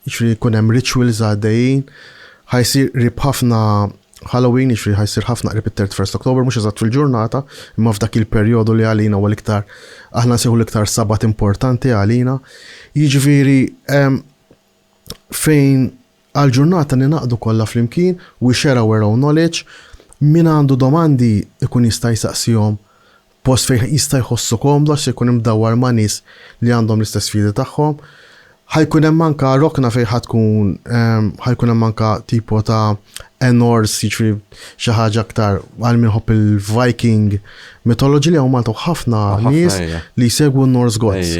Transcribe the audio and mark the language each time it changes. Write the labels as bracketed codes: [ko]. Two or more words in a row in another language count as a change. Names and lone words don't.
[mt] ġifieri jkun hemm rituals għaddejjin, ħajsir qrib ħafna Halloween, ġifieri ħajsir ħafna qrib it-31 Oktober, mhux eżatt fil-ġurnata, imma f'dak il-perjodu li għalina huwa l-iktar aħna nsejħu l-iktar sabat importanti għalina. Jiġifieri fejn għal-ġurnata ninaqdu kollha flimkien [en] we share our own knowledge, [mt] min għandu domandi ikun jista' jsaqsihom post fejn jista' jħossu komdu għax ikun imdawwar ma' nies li għandhom l-istess sfidi tagħhom. Ħajkun hemm anke rokna fejn ħatkun ħajkun hemm anke tipo ta' Norse, jiġifieri xi ħaġa aktar għal minħobb il- [en] Viking mythology [mt] li hawn Malta ħafna nies li jsegwu [en] Norse gods.